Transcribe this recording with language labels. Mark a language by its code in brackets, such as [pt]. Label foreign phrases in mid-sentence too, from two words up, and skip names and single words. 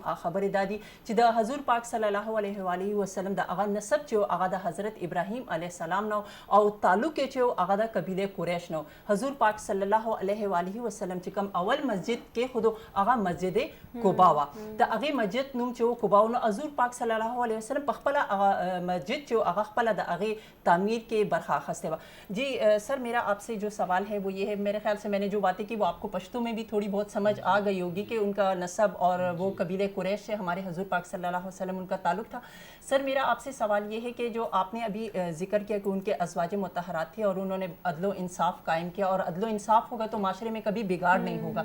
[ps] خبرې دا دي چې د حضور پاک [ar] صلی الله علیه و آله وسلم [ps] د هغه نسب چې هغه د حضرت ابراهیم [ar] علیه السلام [ps] نو او تعلق یې چې هغه د قبیله قریش نو. حضور پاک [ar] صلی الله علیه و آله وسلم [ps] چې کوم اول مسجد کې خودو هغه مسجد قبا وا, د هغې مسجد نوم چې و قبا و. نو حضور پاک [ar] صلی الله علیه وسلم [ps] په خپله مسجد چې هغه خپله د هغې تعمیر کې برخه اخیستې وه. [ur] جی سر میرا آپ سے جو سوال ہے وہ یہ ہے, میرے خیال سے میں نے جو باتیں کی وہ آپ کو پشتو میں بھی تھوڑی بہت سمجھ آ گئی ہوگی کہ ان کا نسب اور وہ قبیلہ قریش سے ہمارے حضور پاک [ar] صلی اللہ علیہ وسلم [ur] ان کا تعلق تھا. سر میرا آپ سے سوال یہ ہے کہ جو آپ نے ابھی ذکر کیا کہ ان کے ازواج مطہرات تھے اور انہوں نے عدل و انصاف قائم کیا, اور عدل و انصاف ہوگا تو معاشرے میں کبھی بگاڑ نہیں ہوگا.